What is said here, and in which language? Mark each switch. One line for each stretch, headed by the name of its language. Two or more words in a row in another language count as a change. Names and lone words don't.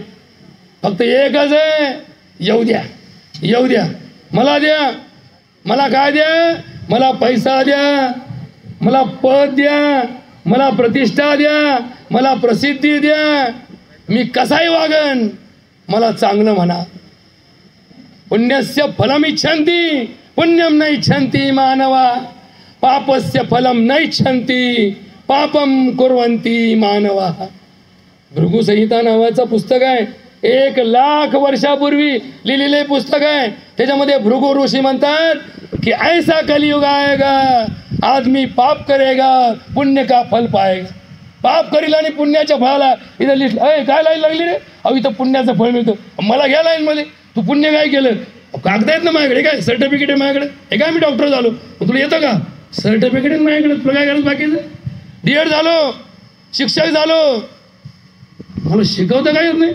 Marathi: फक्त एकच आहे, येऊ द्या येऊ द्या, मला द्या, मला काय द्या, मला पैसा द्या, मला पद द्या, मला प्रतिष्ठा द्या, मला प्रसिद्धी द्या, मी कसाही वागन, मला चांगलं म्हणा.
Sanskrit: पुण्यस्य फलम इच्छन्ति पुण्यम न इच्छन्ति मानवा पापस्य फलम न इच्छन्ति पापम कुर्वन्ति मानवा.
Marathi: भृगु संहिता नावाचं पुस्तक आहे. 1,00,000 वर्षापूर्वी लिहिलेले पुस्तक आहे. त्याच्यामध्ये भृगु ऋषी म्हणतात की
Hindi: ऐसा कलियुग आएगा आदमी पाप करेगा पुण्य का फल पाएगा.
Marathi: पाप करील आणि पुण्याच्या फळाला इथं लिस्ट काय लाईन लागली रे? अहो इथं पुण्याचं फळ मिळतं. मला घ्या लाईन मध्ये. तू पुण्य काय केलं? कागद आहेत ना माझ्याकडे, काय सर्टिफिकेट आहे माझ्याकडे. हे काय मी डॉक्टर झालो, तुला येतं का? सर्टिफिकेट आहे माझ्याकडे, तुला काय करायचं बाकीचं? D.Ed झालो, शिक्षक झालो, मला शिकवता काय येत नाही.